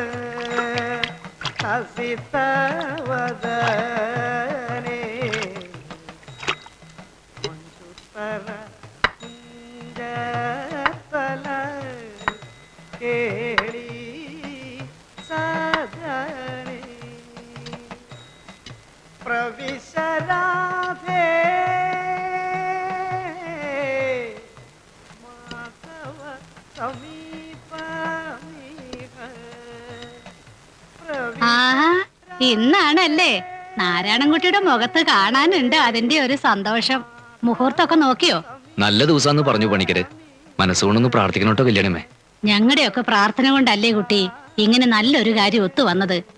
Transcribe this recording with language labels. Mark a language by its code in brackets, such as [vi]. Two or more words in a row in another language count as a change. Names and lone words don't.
[sa] ಹಸಿತ ವದನೆ ಮಂಜುತರ ಕುಂಜತಲ ಕೇಳಿ ಸಾಧನೆ ಪ್ರವಿಶರಾಧೆ ಮಾಧವ ಸಮೀಪ [ml] ഇന്നാണല്ലേ നാരായണൻകുട്ടിയുടെ മുഖത്ത് കാണാനുണ്ട് അതിന്റെ ഒരു സന്തോഷം. മുഹൂർത്തൊക്കെ നോക്കിയോ? നല്ല ദിവസാന്ന് പറഞ്ഞു പണിക്കര്. മനസ്സുകൊണ്ടൊന്ന് പ്രാർത്ഥിക്കണോട്ടോ കല്യാണമേ. ഞങ്ങളുടെയൊക്കെ പ്രാർത്ഥന കൊണ്ടല്ലേ കുട്ടി ഇങ്ങനെ നല്ലൊരു കാര്യം ഒത്തു വന്നത്.